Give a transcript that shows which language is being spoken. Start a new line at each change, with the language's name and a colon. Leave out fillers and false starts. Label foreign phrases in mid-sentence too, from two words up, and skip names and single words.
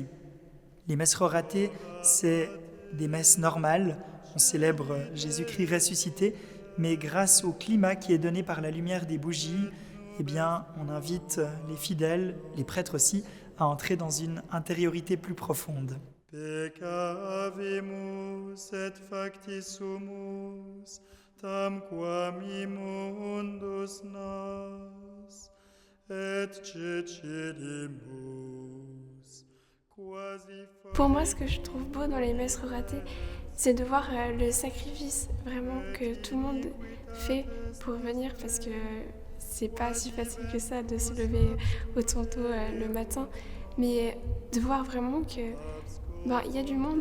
French: Les messes roratées, c'est des messes normales. On célèbre Jésus-Christ ressuscité, mais grâce au climat qui est donné par la lumière des bougies, eh bien, on invite les fidèles, les prêtres aussi, à entrer dans une intériorité plus profonde.
Latin: Peccavimus et facti sumus, tamquam immundus nas, et cecidimus, quasi
French: Pour moi, ce que je trouve beau dans les messes reratées, c'est de voir le sacrifice vraiment que tout le monde fait pour venir parce que c'est pas si facile que ça de se lever autant tôt le matin, mais de voir vraiment que il y a du monde